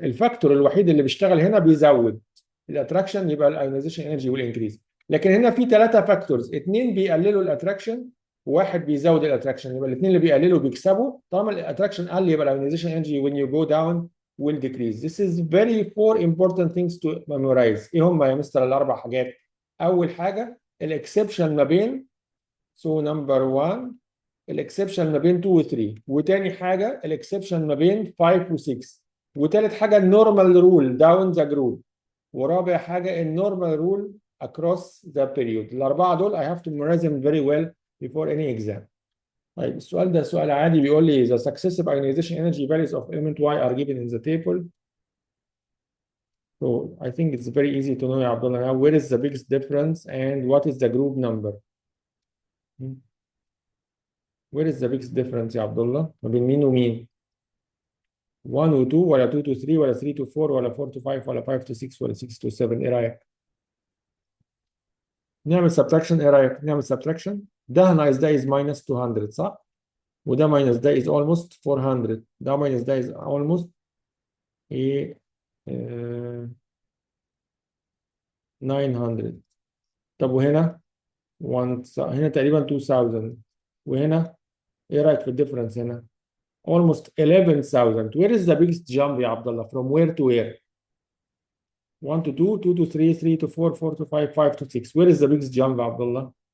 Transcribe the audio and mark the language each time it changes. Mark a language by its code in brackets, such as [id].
[ar] الفاكتور الوحيد اللي بيشتغل هنا بيزود الاتراكشن، يبقى الايونيزيشن انرجي [en] will increase. [ar] لكن هنا في 3 فاكتورز، 2 بيقللوا الاتراكشن وواحد بيزود الاتراكشن، يبقى الاثنين اللي بيقللوا بيكسبوا. طالما الاتراكشن قل يبقى الايونيزيشن انرجي [en] when you go down will decrease. This is very 4 important things to memorize. [ar] ايه هم يا مستر الاربع حاجات؟ اول حاجه الاكسبشن ما بين، [en] so number 1 [ar] الاكسبشن ما بين 2 و 3، وتاني حاجه الاكسبشن ما بين 5 و 6، وتالت حاجه النورمال رول داون ذا جروب، ورابع حاجه النورمال رول across the period. الاربعه دول [en] I have to memorize them very well before any exam. [ar] طيب السؤال ده سؤال عادي، بيقول لي [en] the successive ionization energy values of element Y are given in the table. So I think it's very easy to know يا عبد الله now where is the biggest difference and what is the group number. Where is the biggest difference [ar] يا عبد الله ما بين مين ومين؟ 1 و 2 ولا 2 to 3 ولا 3 to 4 ولا 4 to 5 ولا 5 to 6 ولا 6 to 7؟ ايه رايك؟ نعمل subtraction. ايه رايك؟ نعمل subtraction. ده ناقص ده is minus 200 صح؟ وده minus ده is almost 400. ده minus ده is almost ايه 900. طب وهنا هنا تقريبا 2000، وهنا ايه رايك في الديفرنس هنا؟ almost 11,000. [en] Where is the biggest jump يا عبد الله؟ From where to where? 1 to 2, 2 to 3, 3 to 4, 4 to 5, 5 to 6. Where is the biggest jump [ar] يا عبد الله؟